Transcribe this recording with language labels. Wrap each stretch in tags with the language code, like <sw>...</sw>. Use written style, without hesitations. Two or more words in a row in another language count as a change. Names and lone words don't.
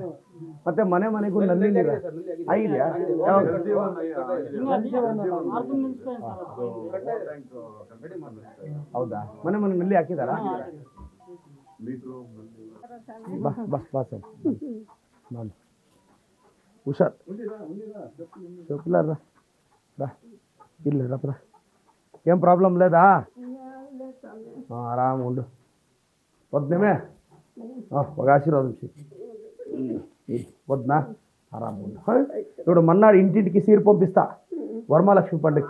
<kn>ಮತ್ತೆ ಮನೆಗೂ ನಲ್ಲಿ ನೀರು ಆಗಿದೆಯಾ? ಹೌದಾ? ಮನೆ ನಲ್ಲಿ ಹಾಕಿದಾರಾ? ಬಾ ಬಾ ಬಾ ಸರ್, ನಾನು ಹುಷಾರ್.</kn> <te>రా ఇల్లు రపరా. ఏం ప్రాబ్లం లేదా? ఆరామ్ ఉండు. వద్దేమే ఒక ఆశీర్వాదం వద్దునా? ఆరామ్ ఉండు. ఇప్పుడు మన్నాడు ఇంటింటికి సీరు పంపిస్తా వరమహాలక్ష్మి పండుగకి.</te>